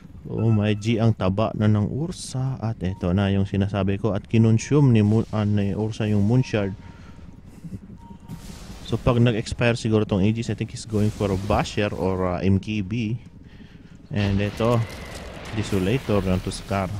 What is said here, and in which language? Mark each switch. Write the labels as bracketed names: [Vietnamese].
[Filipino] Oh my G, ang taba na ng Ursa. At ito na yung sinasabi ko. At kinonsume ni Ursa yung Moonshard. So pag nag-expire siguro tong Aegis, [English] I think he's going for a Basher or MKB. [Filipino] And ito, Desolator ng Tuskar.